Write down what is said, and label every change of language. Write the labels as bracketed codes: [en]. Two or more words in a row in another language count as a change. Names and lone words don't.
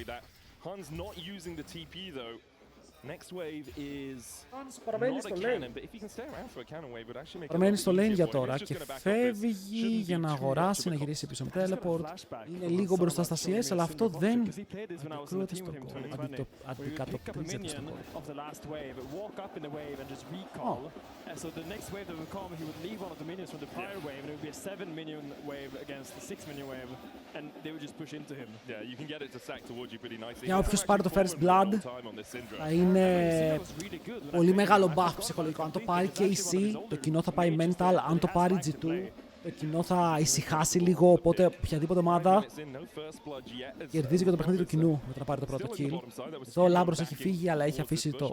[el] Παραμένει στο lane για τώρα και φεύγει για να αγοράσει, να γυρίσει πίσω με teleport. Είναι λίγο μπροστά στα CS, αλλά αυτό δεν αντικρούεται στον κόλ. Αντικατοπτρίζεται στον κόλ. [en] So the next wave that will come, he would leave one of the minions from the prior wave, and it would be a 7-minion wave against the 6-minion wave, and they would just push into him. Yeah, you can get it to sack towards you pretty nicely. [el] Για όποιος πάρει το [en] first blood, [el] θα είναι πολύ μεγάλο buff ψυχολογικό. Αν το πάρει KC, το κοινό θα πάει mental. Αν το πάρει G2, το κοινό θα ησυχάσει λίγο, οπότε οποιαδήποτε ομάδα κερδίζει και το παιχνίδι του κοινού μετά να πάρει το πρώτο kill. Εδώ ο Λάμπρος έχει φύγει, αλλά έχει αφήσει το...